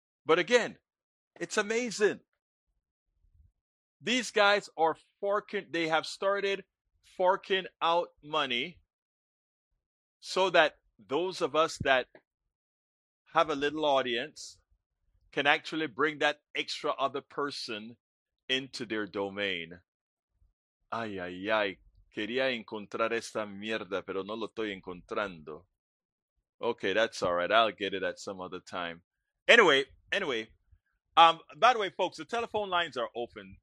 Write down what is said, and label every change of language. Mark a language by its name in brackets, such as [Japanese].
[English] But again, it's amazing. These guys are forking, they have started forking out money so that those of us that have a little audience can actually bring that extra other person into their domain. Ay, ay, ay. [Spanish] Quería encontrar esta mierda, pero no lo estoy encontrando. [English] Okay, that's all right. I'll get it at some other time. Anyway. By the way, folks, the telephone lines are open.